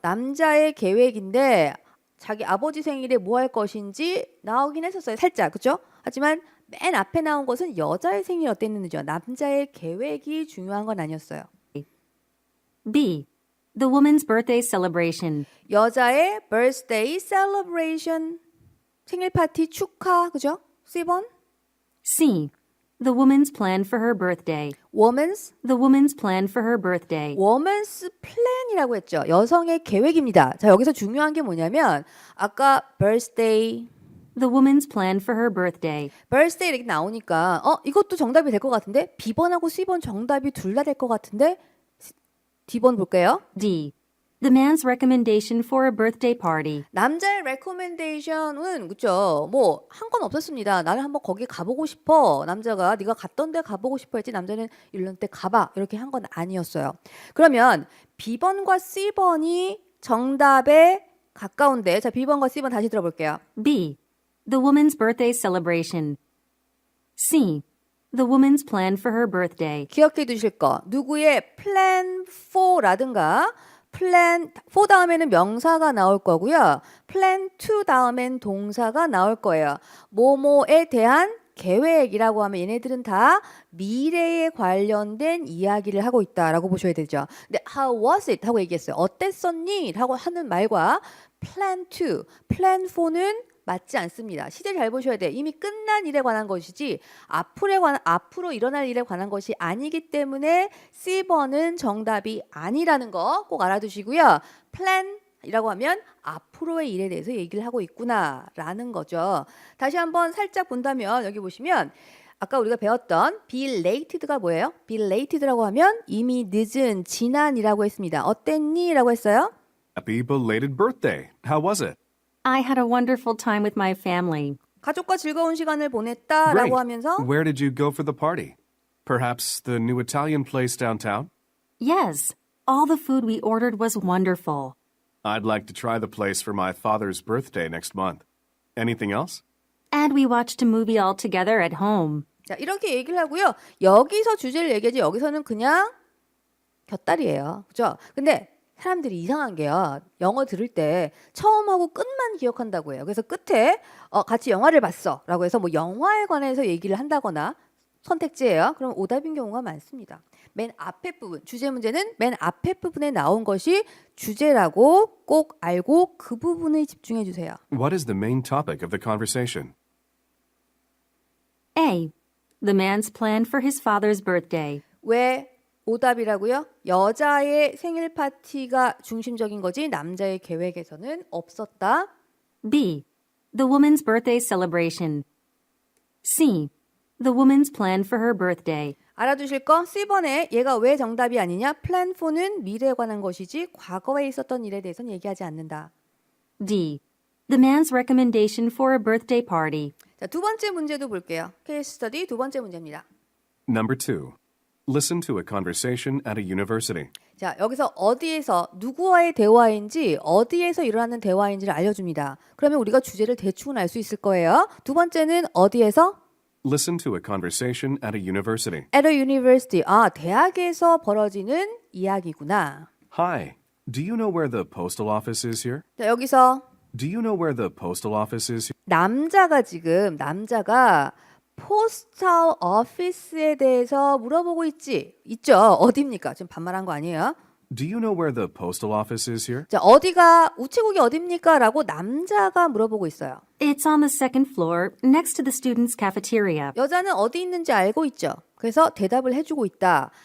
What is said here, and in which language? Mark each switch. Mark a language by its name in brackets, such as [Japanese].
[Korean] 남자의 계획인데 자기 아버지 생일에 뭐 할 것인지 나오긴 했었어요. 살짝, 그렇죠? 하지만 맨 앞에 나온 것은 여자의 생일 어땠는지요. 남자의 계획이 중요한 건 아니었어요. [English] B. The woman's birthday celebration. [Korean] 여자의 [English] birthday celebration, [Korean] 생일 파티 축하, 그죠? C번. [English] C. The woman's plan for her birthday. The woman's plan for her birthday. woman's plan [Korean] 이라고 했죠. 여성의 계획입니다. 자, 여기서 중요한 게 뭐냐면 아까 [English] birthday, The woman's plan for her birthday. birthday [Korean] 이렇게 나오니까 이것도 정답이 될 것 같은데 B번하고 C번 정답이 둘 다 될 것 같은데 D번 볼게요. [English] D. The man's recommendation for a birthday party. [Korean] 남자의 recommendation은 그쵸? 뭐 한 건 없었습니다. 나는 한번 거기 가보고 싶어. 남자가 네가 갔던 데 가보고 싶어 했지 남자는 이런 데 가봐 이렇게 한 건 아니었어요. 그러면 B번과 C번이 정답에 가까운데 자 B번과 C번 다시 들어볼게요. [English] B. The woman's birthday celebration. C. The woman's plan for her birthday. [Korean] 기억해 두실 거 누구의 [English] plan for [Korean] 라든가 [English] plan for [Korean] 다음에는 명사가 나올 거고요. [English] plan to [Korean] 다음엔 동사가 나올 거예요. 뭐뭐에 대한 계획이라고 하면 얘네들은 다 미래에 관련된 이야기를 하고 있다라고 보셔야 되죠. 근데 [English] how was it [Korean] 하고 얘기했어요. 어땠었니? 라고 하는 말과 [English] plan to, plan for [Korean] 는 맞지 않습니다. 시제 잘 보셔야 돼요. 이미 끝난 일에 관한 것이지 앞으로 일어날 일에 관한 것이 아니기 때문에 C번은 정답이 아니라는 거 꼭 알아두시고요. plan 이라고 하면 앞으로의 일에 대해서 얘기를 하고 있구나라는 거죠. 다시 한번 살짝 본다면 여기 보시면 아까 우리가 배웠던 [English] be lated [Korean] 가 뭐예요? [English] be lated [Korean] 라고 하면 이미 늦은, 지난이라고 했습니다. 어땠니? 라고 했어요. [English] Happy belated birthday. How was it? I had a wonderful time with my family. [Korean] 가족과 즐거운 시간을 보냈다라고 [English] Great. [Korean] 하면서 [English] Where did you go for the party? Perhaps the new Italian place downtown? Yes, all the food we ordered was wonderful. I'd like to try the place for my father's birthday next month. Anything else? And we watched a movie all together at home. [Korean] 자, 이렇게 얘기를 하고요. 여기서 주제를 얘기하지 여기서는 그냥 곁다리예요. 그죠? 근데 사람들이 이상한 게요. 영어 들을 때 처음하고 끝만 기억한다고 해요. 그래서 끝에 같이 영화를 봤어 라고 해서 뭐 영화에 관해서 얘기를 한다거나 선택지예요. 그럼 오답인 경우가 많습니다. 맨 앞에 부분, 주제 문제는 맨 앞에 부분에 나온 것이 주제라고 꼭 알고 그 부분에 집중해 주세요. [English] What is the main topic of the conversation? A. The man's plan for his father's birthday. [Korean] 왜 오답이라고요? 여자의 생일 파티가 중심적인 거지 남자의 계획에서는 없었다. [English] B. The woman's birthday celebration. C. The woman's plan for her birthday. [Korean] 알아두실 거 C번에 얘가 왜 정답이 아니냐? [English] plan for [Korean] 는 미래에 관한 것이지 과거에 있었던 일에 대해서는 얘기하지 않는다. [English] D. The man's recommendation for a birthday party. [Korean] 자, 두 번째 문제도 볼게요. 케이스 스터디 두 번째 문제입니다. [English] Number 2. Listen to a conversation at a university. [Korean] 자, 여기서 어디에서 누구와의 대화인지 어디에서 일어나는 대화인지를 알려줍니다. 그러면 우리가 주제를 대충은 알 수 있을 거예요. 두 번째는 어디에서? [English] Listen to a conversation at a university. At a university. [Korean] 아, 대학에서 벌어지는 이야기구나. [English] Hi. Do you know where the postal office is here? [Korean] 자, 여기서 [English] Do you know where the postal office is here? [Korean] 남자가 포스tal 오피스에 대해서 물어보고 있죠. 어디입니까? 지금 반말한 거 아니에요? [English] Do you know where the postal office is here? [Korean] 자, 어디가 우체국이 어디입니까? 라고 남자가 물어보고 있어요. [English] It's on the second floor, next to the students' cafeteria. [Korean] 여자는 어디 있는지 알고 있죠. 그래서 대답을 해주고 있다.